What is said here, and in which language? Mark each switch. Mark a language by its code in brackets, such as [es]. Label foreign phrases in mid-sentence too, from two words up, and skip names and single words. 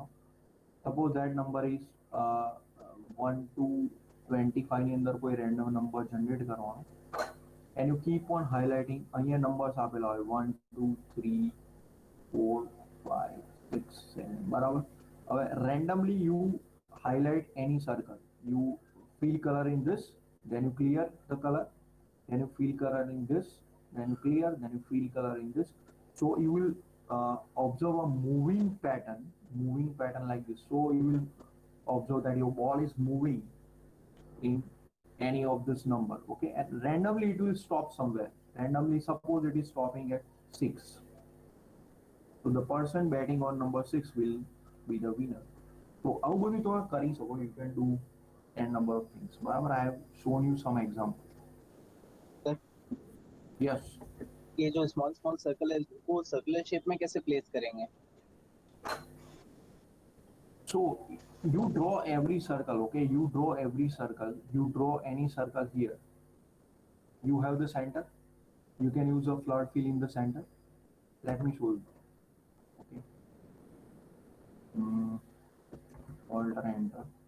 [en] suppose that number is 1 to 25 [gu] ની અંદર કોઈ રેન્ડમ નંબર જનરેટ કરવાનો. [en] and you keep on highlighting. [gu] અહીંયા નંબર્સ આપેલા હોય 1 2 3 4 5 6 7, બરાબર. [en] હવે randomly you highlight any circle, you fill color in this, then you clear the color, then you fill color in this, then you clear, then you fill color in this. So you will observe a moving pattern like this. So you will observe that your ball is moving in any of this number, okay, and randomly it will stop somewhere. Randomly, suppose it is stopping at 6, so the person batting on number 6 will be the winner. So [gu] આવું બધું તમે કરી શકો. [en] You can do n number of things, [gu] બરાબર. [en] I have shown you some example. Sir, Yes. [hi] ये जो [en] small small circle [hi] है वो [en] circular shape [hi] में कैसे प्लेस करेंगे? [en] So you draw every circle, okay, you draw every circle, you draw any circle here. You have the center, you can use a flood fill in the center. Let me show you. Okay. Alt or enter.